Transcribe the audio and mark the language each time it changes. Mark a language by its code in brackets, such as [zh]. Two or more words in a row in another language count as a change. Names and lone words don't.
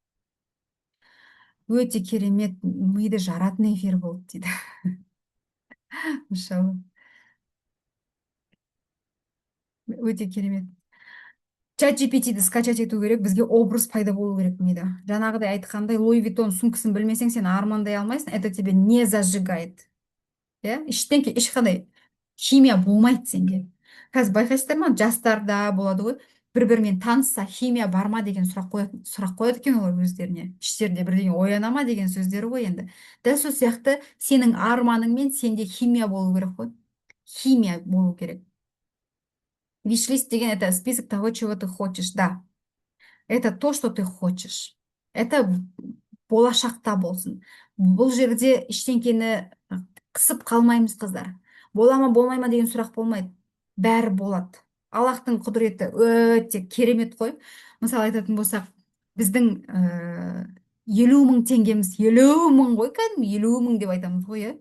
[kk] Өте керемет, миды жаратын эфир болды дейді. Иншалла. Өте керемет. Чат GPT-ді скачать ету керек, бізге образ пайда болу керек мида. Жаңағыдай айтқандай, Луи Виттон сумкасын білмесең, сен армандай алмайсың, [ru] это тебе не зажигает. [kk] иә, ешқандай химия болмайды сенде. Қазір байқайсыздар ма, жастарда болады ғой, бір бірімен танысса химия бар ма деген сұрақ қояды екен олар өздеріне, іштерінде бірдеңе ояна ма деген сөздері ғой енді. Дәл сол сияқты сенің арманың мен сенде химия болу керек қой, химия болу керек. [ru] Виш-лист деген это список того, чего ты хочешь, да. Это то, что ты хочешь. Это [kk] болашақта болсын. Бұл жерде ештеңкені қысып қалмаймыз, қыздар. Бола ма болмай ма деген сұрақ болмайды. Бәрі болады. Аллахтың құдіреті өте керемет қой. Мысалы айтатын болсақ, біздің 50 000 теңгеміз, 50 000 ғой, кәдімгі 50 000 деп айтамыз ғой, иә.